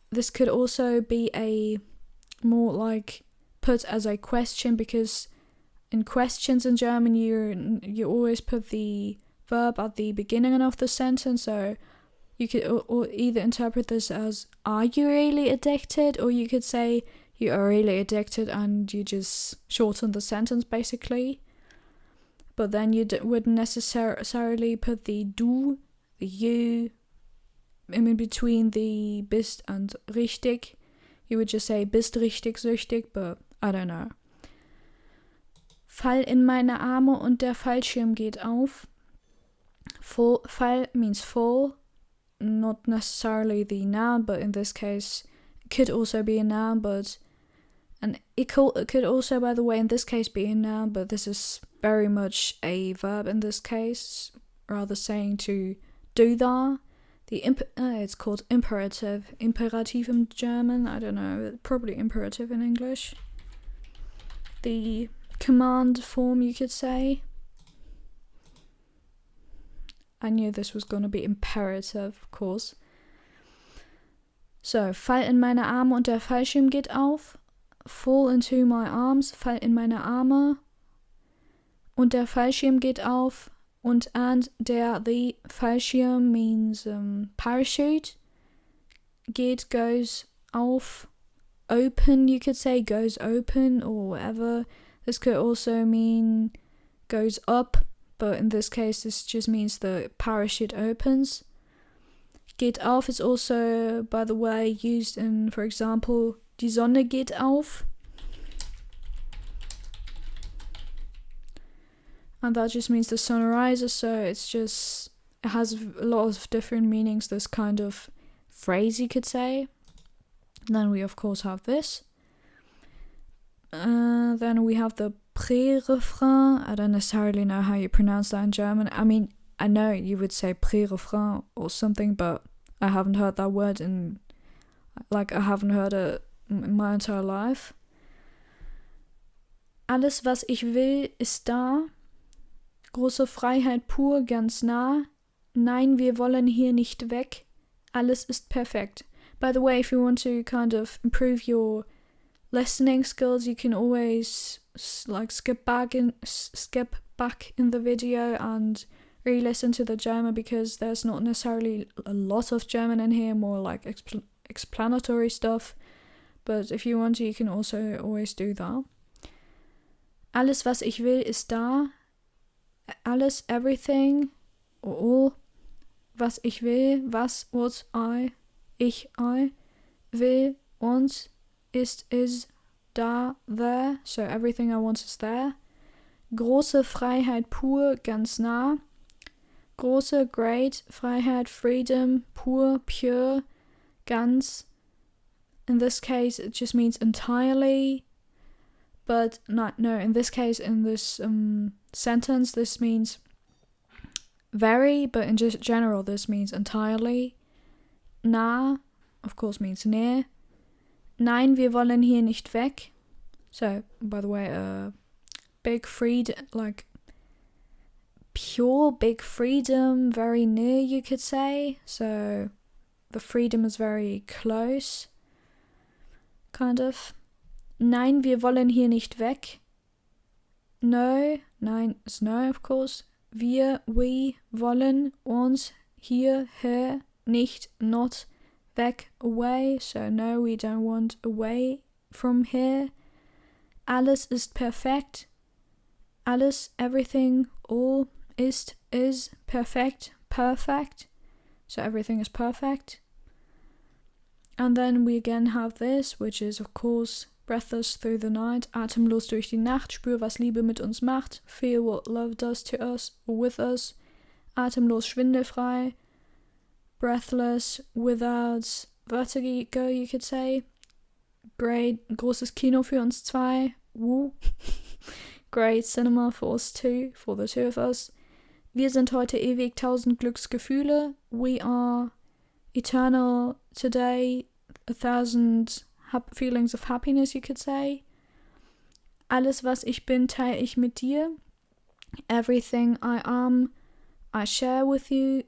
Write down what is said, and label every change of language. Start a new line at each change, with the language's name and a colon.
English: This could also be a more like put as a question, because in questions in German you always put the verb at the beginning of the sentence, so you could or either interpret this as are you really addicted, or you could say you are really addicted and you just shorten the sentence basically. But then you wouldn't necessarily put the du, the you in between the bist and richtig. You would just say
German: bist richtig süchtig,
English: but I don't know.
German: Fall in meine Arme und der Fallschirm geht auf.
English: Fall means fall, not necessarily the noun, but in this case it could also be a noun, and it could also, by the way, in this case be a noun, but this is very much a verb in this case, rather saying to do that. It's called imperative in German, I don't know, probably imperative in English. The command form, you could say. I knew this was going to be imperative, of course.
German: So, fall in meine Arme und der Fallschirm geht auf.
English: Fall into my arms,
German: fall in meine Arme und der Fallschirm geht auf.
English: And the Fallschirm means parachute. Geht, goes auf. Open, you could say, goes open or whatever. This could also mean goes up, but in this case this just means the parachute opens. Geht auf is also, by the way, used in, for example,
German: die Sonne geht auf.
English: And that just means the sun rises, so it has a lot of different meanings, this kind of phrase, you could say. And then we of course have this. Then we have the pré-refrain. I don't necessarily know how you pronounce that in German. I mean, I know you would say pré-refrain or something, but I haven't heard that word I haven't heard it in my entire life.
German: Alles, was ich will, ist da. Große Freiheit pur, ganz nah. Nein, wir wollen hier nicht weg. Alles ist perfekt.
English: By the way, if you want to kind of improve your listening skills, you can always skip back in the video and re-listen to the German, because there's not necessarily a lot of German in here, more like explanatory stuff. But if you want to, you can also always do that.
German: Alles, was ich will, ist da.
English: Alles, everything, or all.
German: Was ich will,
English: what I will, want, is, da, there. So everything I want is there.
German: Große Freiheit pur, ganz nah. Große, great, Freiheit, freedom, pur, pure, ganz.
English: In this case, it just means entirely. But no, in this case, in this sentence, this means very, but in just general, this means entirely. Nah, of course, means near.
German: Nein, wir wollen hier nicht weg.
English: So, by the way, big freedom, like pure big freedom, very near, you could say. So, the freedom is very close, kind of.
German: Nein, wir wollen hier nicht weg.
English: No, nein is no, of course. We
German: wollen uns hier,
English: nicht, not, weg, away. So no, we don't want away from here.
German: Alles ist perfekt.
English: Alles, everything, all, is, perfect, perfect. So everything is perfect. And then we again have this, which is of course breathless through the night,
German: atemlos durch die Nacht, spür, was Liebe mit uns macht,
English: feel what love does to us or with us,
German: atemlos schwindelfrei,
English: breathless, without Vertigo, you could say.
German: Great, großes Kino für uns zwei. Woo.
English: Great cinema for us two, for the two of us.
German: Wir sind heute ewig 1000 Glücksgefühle.
English: We are eternal today, 1000 feelings of happiness, you could say.
German: Alles, was ich bin, teile ich mit dir.
English: Everything I am, I share with you.